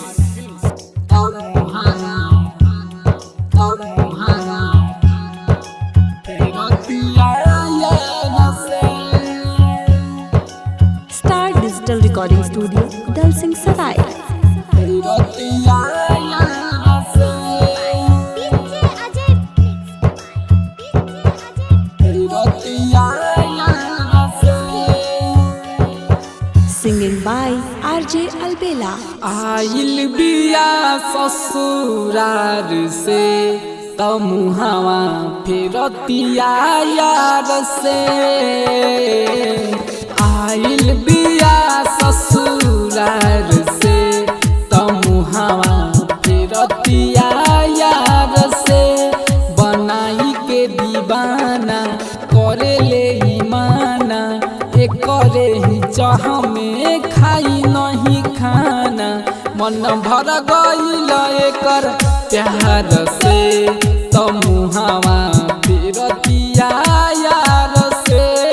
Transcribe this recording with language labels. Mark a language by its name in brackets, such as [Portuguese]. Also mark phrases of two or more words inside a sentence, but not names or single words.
[English] Star Digital Recording Studio, Dal Singh Sarai. Singing by RJ Albela. [Bhojpuri] आइल बिया ससुरार से तमुहावा फिरतिया यार से आइल बिया ससुरार से तमुहावा फिरतिया यार से बनाई के दीवाना करे ले ईमाना करे ही चाह में खाई नहीं खाना मन भर गईल एकर प्यार से तमुहावा फिरतिया यार से